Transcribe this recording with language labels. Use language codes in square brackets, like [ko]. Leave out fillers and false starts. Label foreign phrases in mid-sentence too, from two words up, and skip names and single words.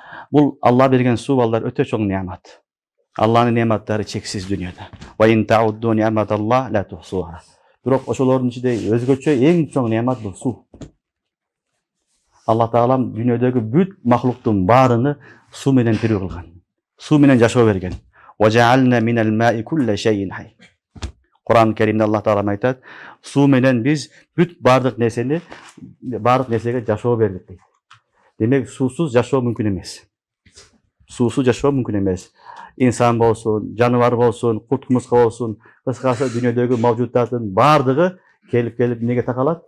[ky] Бул Алла берген суу балдар өтө чоң неамат. Алланын неаматтары чексиз дүйнөдө. [ar] وإن تعدوا نعمة الله لا تحصوها. [ky] Бирок ошолордун ичинде өзгөчө эң чоң неамат бул суу. Алла Таалам дүйнөдөгү бүт махлуктун баарыны суу менен тирүү кылган. Суу менен жашоо берген. [ar] وجعلنا من الماء كل شيء حي. [ky] Kur'an-ı Kerim'de Allah Teala aytат, suu menen biz бүт бардык нерсеге жашоо бердик дейт. Демек, суусуз жашоо мүмкүн эмес. Суусуз жашоо мүмкүн эмес. İnsan болсун, жаныбар болсун, курт кумурска болсун, кыскасы дүйнөдөгү мавжуттардын бардыгы келип эмнеге такалат?